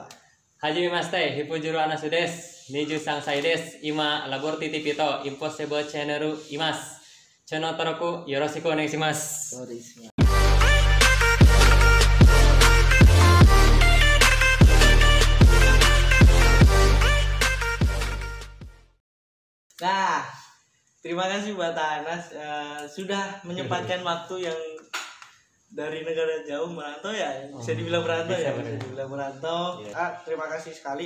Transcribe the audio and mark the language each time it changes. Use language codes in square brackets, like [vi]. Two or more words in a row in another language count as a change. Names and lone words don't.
[ja] Hajimemashite, Hippojuro Anasu desu. 23歳です。今、ラボルティティピとインポッシブルチャンネルいます。チャンネル登録よろしくお願いします。そうですね。 [id] Nah, terima kasih buat Anas sudah menyempatkan waktu yang dari negara jauh merantau ya, bisa dibilang merantau ya, bisa dibilang merantau. Yeah. Terima kasih sekali.